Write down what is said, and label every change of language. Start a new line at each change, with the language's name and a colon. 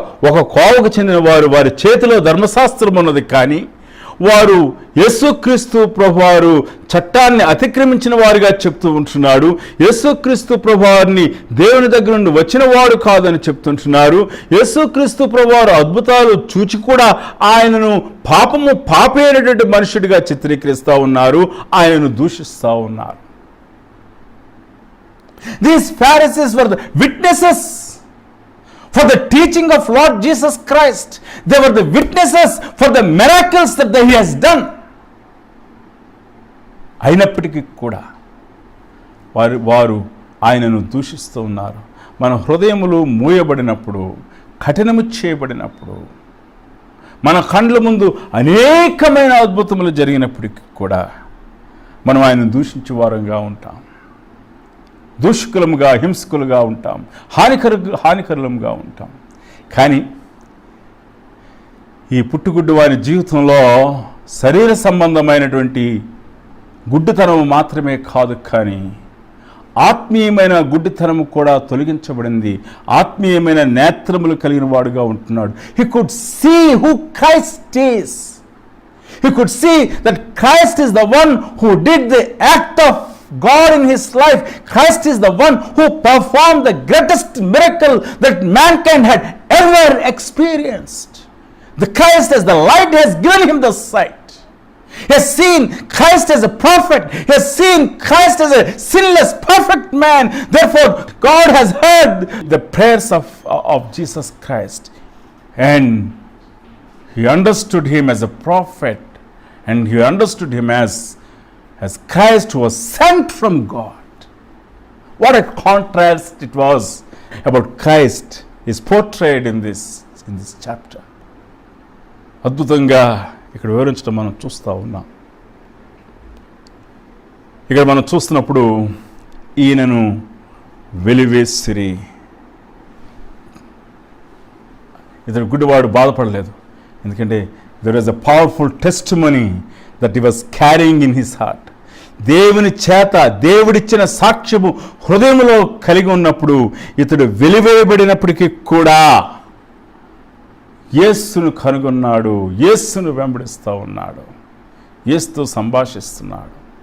Telugu: ఒక కోవకు చెందిన వారు, వారి చేతిలో ధర్మశాస్త్రం ఉన్నది, కానీ వారు యేసుక్రీస్తు ప్రభువారు చట్టాన్ని అతిక్రమించిన వారుగా చెప్తూ ఉంటున్నాడు. యేసుక్రీస్తు ప్రభువారిని దేవుని దగ్గర నుండి వచ్చిన వాడు కాదని చెప్తుంటున్నారు. యేసుక్రీస్తు ప్రభువారు అద్భుతాలు చూచి కూడా ఆయనను పాపైనటువంటి మనుషుడిగా చిత్రీకరిస్తూ ఉన్నారు, ఆయనను దూషిస్తూ ఉన్నారు.
English: These Pharisees were the witnesses for the teaching of Lord Jesus Christ. They were the witnesses for the miracles that He has done.
Telugu: అయినప్పటికీ కూడా వారు ఆయనను దూషిస్తూ ఉన్నారు. మన హృదయములు మూయబడినప్పుడు, కఠినము చేయబడినప్పుడు, మన కండ్ల ముందు అనేకమైన అద్భుతములు జరిగినప్పటికీ కూడా మనం ఆయనను దూషించే వారంగా ఉంటాం, దూషకులముగా, హింసకులుగా ఉంటాం, హానికరులముగా ఉంటాం. కానీ ఈ పుట్టుగుడ్డు వారి జీవితంలో శరీర సంబంధమైనటువంటి గుడ్డుతనం మాత్రమే కాదు, కానీ ఆత్మీయమైన గుడ్డితనము కూడా తొలగించబడింది. ఆత్మీయమైన నేత్రములు కలిగిన వాడుగా ఉంటున్నాడు.
English: He could see who Christ is. He could see that Christ is the one who did the act of God in his life. Christ is the one who performed the greatest miracle that mankind had ever experienced. The Christ as the light has given him the sight. He has seen Christ as a prophet. He has seen Christ as a sinless, perfect man. Therefore, God has heard the prayers of Jesus Christ. And he understood him as a prophet, and he understood him as Christ who was sent from God. What a contrast it was about Christ is portrayed in this chapter.
Telugu: అద్భుతంగా ఇక్కడ వివరించడం మనం చూస్తూ ఉన్నాం. ఇక్కడ మనం చూస్తున్నప్పుడు ఈయనను వెలివేసిరి. ఇతడు గుడ్డివాడు బాధపడలేదు, ఎందుకంటే
English: there was a powerful testimony that he was carrying in his heart.
Telugu: దేవుని చేత దేవుడిచ్చిన సాక్ష్యము హృదయంలో కలిగి ఉన్నప్పుడు ఇతడు వెలివేయబడినప్పటికీ కూడా యేసును కనుగొన్నాడు, యేసును వెంబడిస్తూ ఉన్నాడు, యేసుతో సంభాషిస్తున్నాడు.